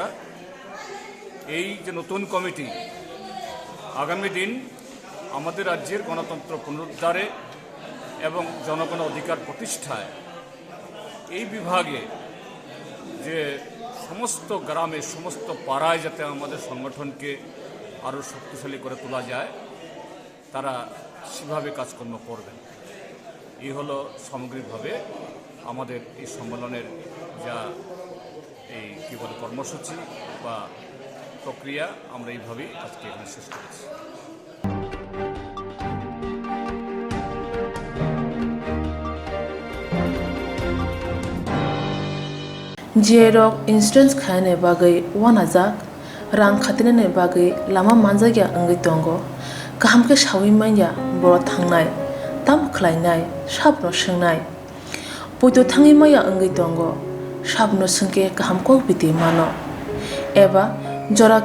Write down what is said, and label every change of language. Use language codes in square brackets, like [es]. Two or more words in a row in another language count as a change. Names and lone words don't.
[bn] এই যে নতুন কমিটি আগামী দিন আমাদের রাজ্যের গণতন্ত্র পুনরুদ্ধারে এবং জনগণের অধিকার প্রতিষ্ঠায় এই বিভাগে যে সমস্ত গ্রামে সমস্ত পাড়ায় যাতে আমাদের সংগঠনকে আরও শক্তিশালী করে তোলা যায় তারা সেভাবে কাজকর্ম করবেন। এই হলো সামগ্রিকভাবে আমাদের এই সম্মেলনের যা এই কী বলে কর্মসূচি বা প্রক্রিয়া, আমরা এইভাবেই আজকে এখানে শেষ করেছি। [trp] जेरक इंसुरेंस खाने बागै वानाजाक रां खातिने बागै लामा मानजागिया अंगै दंगो गाहाम के सावि माइया बर' थांनाय ताम खलायनाय साबनो सोंनाय बयदो थाङै माइया अंगै दंगो साबनो सोंके गाहाम को बिदि मानो एबा जरा